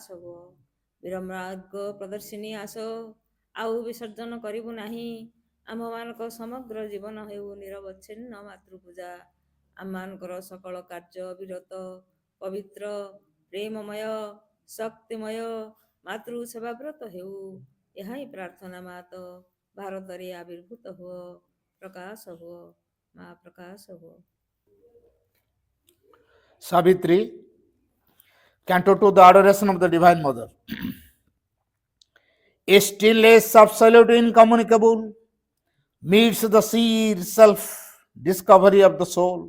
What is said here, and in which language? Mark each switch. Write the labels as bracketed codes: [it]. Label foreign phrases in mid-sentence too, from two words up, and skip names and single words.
[or] ହବ ବିରମ୍ରାଗ ପ୍ରଦର୍ଶିନୀ ଆସ ଆଉ ବିସର୍ଜନ କରିବୁ ନାହିଁ ଆମ୍ଭମାନଙ୍କ ସମଗ୍ର ଜୀବନ ହେଉ ନିରବଚ୍ଛିନ୍ନ ମାତୃପୂଜା ଆମମାନଙ୍କର ସକଳ କାର୍ଯ୍ୟ ବିରତ ପବିତ୍ର ପ୍ରେମମୟ ଶକ୍ତିମୟ ମାତୃ ସେବାବ୍ରତ ହେଉ ଏହା ହିଁ ପ୍ରାର୍ଥନା ମାତ ଭାରତରେ ଆବିର୍ଭୂତ ହୁଅ ପ୍ରକାଶ ହୁଅ ମା ପ୍ରକାଶ ହୁଅ [en] Savitri, Canto 2, the Adoration of the Divine Mother. A stillness absolute incommunicable meets the sheer self-discovery of the soul.